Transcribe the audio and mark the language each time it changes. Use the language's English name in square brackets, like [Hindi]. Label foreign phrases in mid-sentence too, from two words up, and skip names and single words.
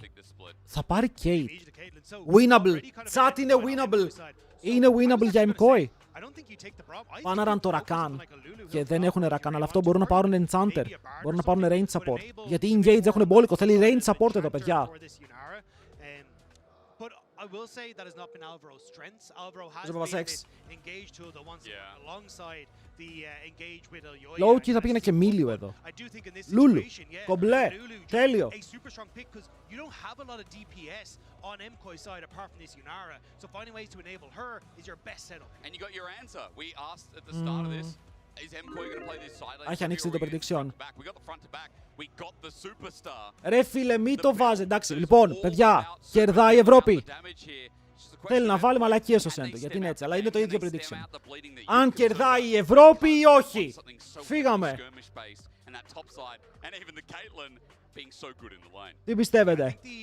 [Greek] Θα πάρει Kate. Winnable. Chat είναι winnable. Είναι winnable για MKOI. Πάνε να το Rakan. Και δεν έχουν Rakan, αλλά αυτό μπορούν να πάρουν Enchanter. Μπορούν να πάρουν [English] range support. [Greek] Γιατί οι Engage έχουν μπόλικο. Θέλει [English] range support [Greek] εδώ, παιδιά. [English] I will say that has not been Alvaro's strengths. Alvaro has been engaged to the ones alongside the engage with Elyoya. [Greek] Low-key θα πήγαινε και Μίλιο εδώ. Λούλου. Κομπλέ. Τέλειο. [English] A super strong pick because you don't have a lot of DPS on MKOI's side apart from this Yunara. So finding ways to enable her is your best setup. And you got your answer. We asked at the start of this. Is MKOI going to play this side lane? [Greek] Έχει ανοίξει το prediction. [English] We got the front to back. We got the superstar. [Greek] Ρε φίλε, μη το βάζει. Εντάξει, λοιπόν, παιδιά, κερδάει η Ευρώπη. Θέλει να βάλει μαλακίες στο center, γιατί είναι έτσι, αλλά είναι το ίδιο prediction. Αν κερδάει η Ευρώπη ή όχι. Φύγαμε. Τι πιστεύετε?